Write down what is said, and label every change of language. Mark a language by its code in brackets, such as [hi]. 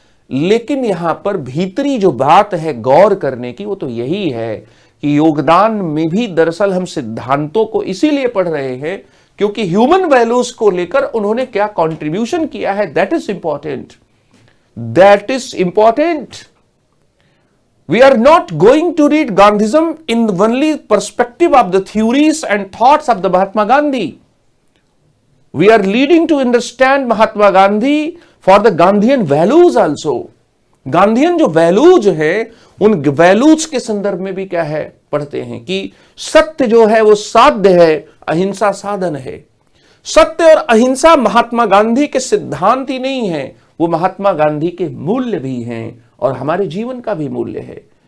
[hi] लेकिन यहां पर भीतरी जो बात है गौर करने की, वो तो यही है कि योगदान में भी दरअसल हम सिद्धांतों को इसीलिए पढ़ रहे हैं क्योंकि ह्यूमन वैल्यूज को लेकर उन्होंने क्या कंट्रीब्यूशन किया है, [en] That is important, that is important. We are not going to read Gandhism in the only perspective of the theories and thoughts of the Mahatma Gandhi. We are leading to understand Mahatma Gandhi for the Gandhian values also. [hi] Gandhian जो values है, उन values के संदर्भ में भी क्या है पढ़ते हैं कि सत्य जो है वो साध्य है, अहिंसा साधन है। सत्य और अहिंसा महात्मा गांधी के सिद्धांत ही नहीं है, वो महात्मा गांधी के मूल्य भी हैं और हमारे जीवन का भी मूल्य है।